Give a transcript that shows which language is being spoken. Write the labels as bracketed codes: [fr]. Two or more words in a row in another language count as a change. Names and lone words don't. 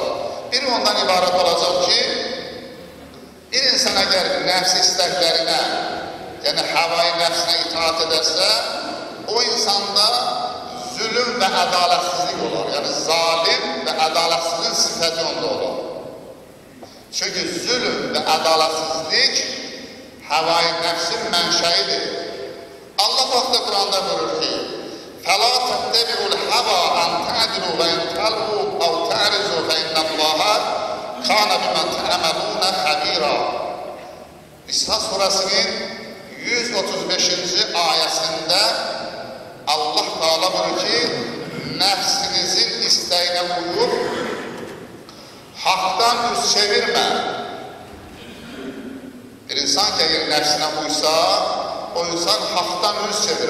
[az] Biri ondan ibarət olacaq ki, bir insan əgər nəfsi istəklərinə, yəni havayı nəfsinə itaat edərsə, o insanda zülüm və ədalətsizlik olur. Yəni zalim və ədalətsizliyin sifəti onda olur. Çünki zülüm və ədalətsizlik havayı nəfsin mənşəidir. Allah vaxtda Quranda buyurur ki, [ar] فَلَا تَتَّبِعُوا الْحَوَى أَنْ تَعْدِلُوا وَإِنْ تَلْوُوا أَوْ تَعْرِضُوا فَإِنَّ اللَّهَ كَانَ بِمَا تَعْمَلُونَ خَبِيرًا. [az] İsra surəsinin 135-ci ayəsində Allah Teala buyurur ki, nəfsinizin istəyinə uyub, haqdan üz çevirmə. Bir insan ki, əgər nəfsinə uysa, o insan haqdan üz çevirir.